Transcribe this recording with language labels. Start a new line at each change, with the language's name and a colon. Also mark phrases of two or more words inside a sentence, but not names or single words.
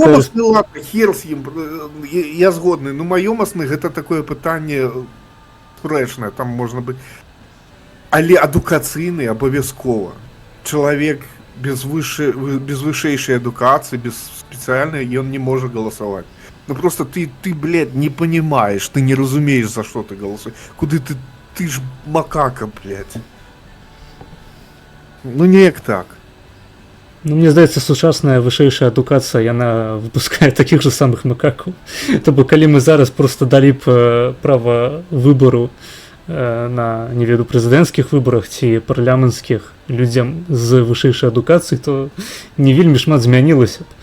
Belarusian: Маёмасны, ладно, хер з ім, я згодны, маёмасны гэта такое пытанне спрэчнае, там можна быць, але адукацыйны абавязкова. Чалавек без вышэйшай адукацыі, без спецыяльнай, ён не можа галасаваць.
Russian: Просто ты, не понимаешь,
Belarusian: ты не разумеешь,
Russian: за что ты голосуешь.
Belarusian: Куды ты ж макака, блядь. Неяк так. Мне здаецца, сучасная вышэйшая адукацыя, яна выпускае такіх же самых макакаў. То бок, калі мы зараз просто далі б права выбару на, не веду, прэзідэнцкіх выбарах ці парламенцкіх людзям з вышэйшай адукацыі, то не вельмі шмат змянілася б.